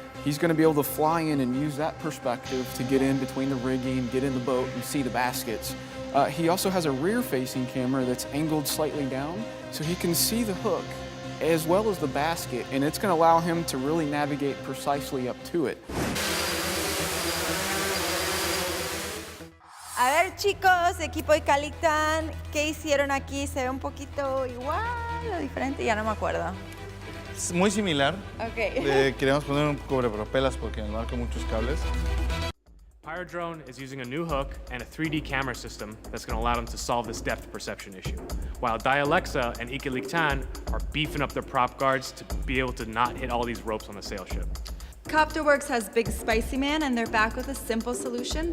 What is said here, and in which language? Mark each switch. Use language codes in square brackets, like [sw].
[en] He's going to be able to fly in and use that perspective to get in between the rigging, get in the boat, and see the baskets. He also has a rear-facing camera that's angled slightly down, so he can see the hook as well as the basket, and it's going to allow him to really navigate precisely up to it. [es] A ver, chicos, equipo de Calictan, ¿qué hicieron aquí? Se ve un poquito igual o diferente, ya no me acuerdo. Es muy similar. [en] Okay. [es] Queremos poner un cubrepropelas porque en el barco hay muchos cables. [en] Pirate Drone is using a new hook and a 3D camera system that's going to allow them to solve this depth perception issue, while Dialexa and Ikiliktan are beefing up their prop guards to be able to not hit all these ropes on the sail ship. Copterworks has Big Spicy Man, and they're back with a simple solution.